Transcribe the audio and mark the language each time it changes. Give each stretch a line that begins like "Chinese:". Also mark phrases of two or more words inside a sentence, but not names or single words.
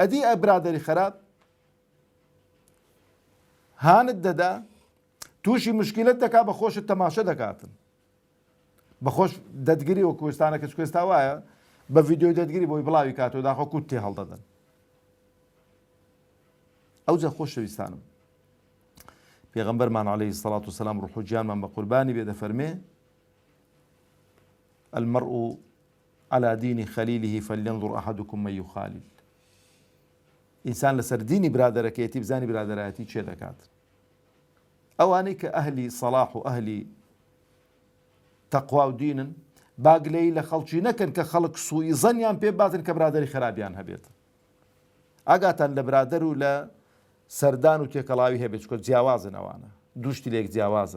Central Kurdish: ئەدی ئە برادەری خەراب هانت دەدا تووشی مشکلت دەکا، بە خۆشت تەماشە دەکاتن، بە خۆش دەدگری وە کوێستانەکە کوێستا وایە بە ڤیدیۆی دەدگری بۆی بڵاوی کاتەوە داخۆ کووت تێ هەڵدەدەن. ئەوجا خۆشەویستانم پێغەمبەرمان
Arabic: عەلەیهی سەڵات وسەلام
Central Kurdish: ڕوح و گیانمان بە قوربانی بێ دەفەرمێ
Arabic: المرء على دين خليله فلينظر أحدكم من يخالل.
Central Kurdish: ئینسان لەسەر دینی برادەرەکەیەتی بزانی برادەرایەتی چێ دەکات. ئەوانەی کە ئەهلی سەڵاح و ئەهلی تەقوا و دینن باگلەی لە خەڵکی نەکەن کە خەڵک سوئی زەنیان پێ باتن کە برادەری خراپیان هەبێت. ئاگاتان لە برادەر و لە سەردان و تێکەڵاوی هەبێت چکۆ جیاوازن ئەوانە دووشتی لێک جیاوازن.